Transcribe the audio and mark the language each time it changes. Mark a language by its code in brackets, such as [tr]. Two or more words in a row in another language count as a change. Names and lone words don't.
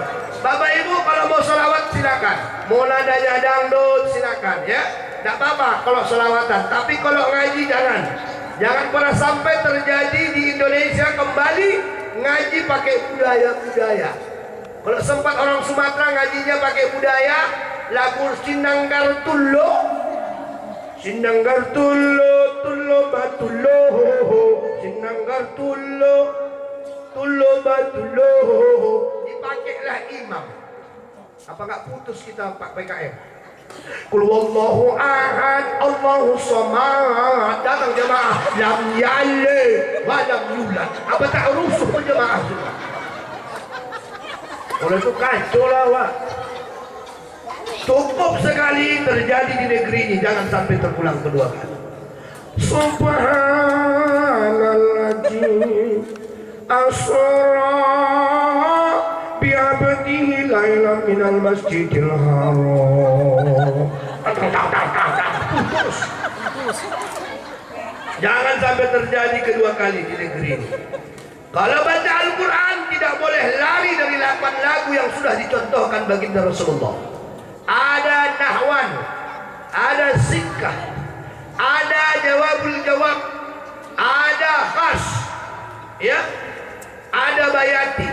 [id] Bapak Ibu kalau mau sholawat silakan. Mau nadanya dangdut silakan ya. Tidak apa-apa kalau sholawatan. Tapi kalau ngaji jangan. Jangan pernah sampai terjadi di Indonesia kembali ngaji pakai budaya-budaya. Kalau sempat orang Sumatera ngajinya pakai budaya, lagu Sinanggar Tullo, Sinanggar Tullo, Tullo Batullo, Sinanggar Tullo, Tullo Batullo, dipakailah imam. Apa nggak putus kita Pak PKM? [ar] قل والله أحد الله صمد. [id] Datang jemaah [ar] لم يلد ولم يولد. [id] Apa tak rusuh jemaah semua? Oleh itu kacau lah Pak. Cukup sekali terjadi di negeri ini, jangan sampai terulang kedua kali. [ar] سبحان الذي أسرى بعبده ليلا من المسجد الحرام. [id] Putus. Jangan sampai terjadi kedua kali di negeri ini. Kalau baca Al-Quran tidak boleh lari dari 8 lagu yang sudah dicontohkan baginda Rasulullah. Ada nahwan, ada sikkah, ada jawabul jawab, ada khas, ya, ada bayati.